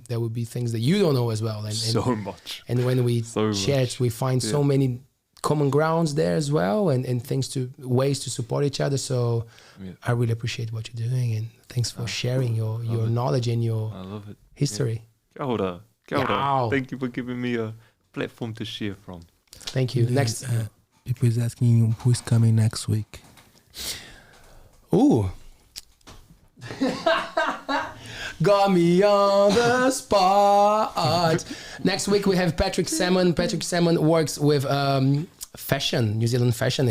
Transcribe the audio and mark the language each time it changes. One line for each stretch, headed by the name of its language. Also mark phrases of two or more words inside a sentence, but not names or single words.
English: There will be things that you don't know as well. And so much. And when we chat, we find so many common grounds there as well and ways to support each other. So I really appreciate what you're doing and thanks for sharing your knowledge and your history.
Māori: Kia ora. Kia ora.
English: Thank you for giving me a platform to share from. Thank you. Next, people is asking who's coming next week. Ooh. Got me on the spot. Next week we have Patrick Salmon. Patrick Salmon works with fashion, New Zealand fashion.